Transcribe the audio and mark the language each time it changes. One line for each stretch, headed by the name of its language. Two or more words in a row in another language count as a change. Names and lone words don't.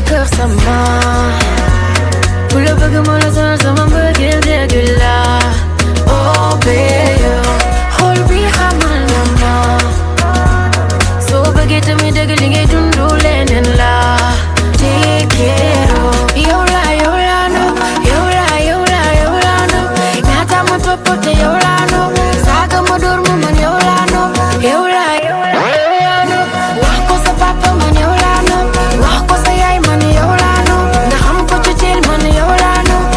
Wolof: sama ku la bëgg moo la sonal sama mbëggeel dëgg la
English: oh baby
Wolof: xol bi xamal na ma soo bëggee tamit dëgg li ngay dundu leneen la
English: take care of
Wolof: yow la no yow la no ñaata ma toppote yow la no saaga ma door mu man yow la no yow la no wax ko sa papa man yow la no wax ko sa yaay man yow la no nga xam ko ci ceel man yow la no